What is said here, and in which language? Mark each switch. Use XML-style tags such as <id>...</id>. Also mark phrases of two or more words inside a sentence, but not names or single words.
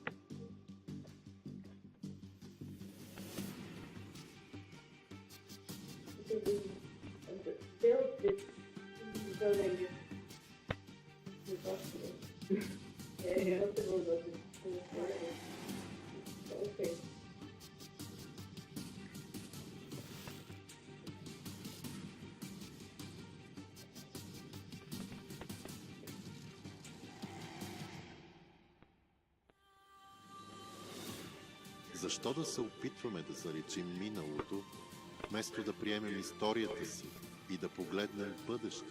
<en>built this building is impossible. Yeah, it's possible, but it's hard. Okay.</en> <bg>Защо да се опитваме да заличим миналото, вместо да приемем историята си и да погледнем бъдещето?</bg>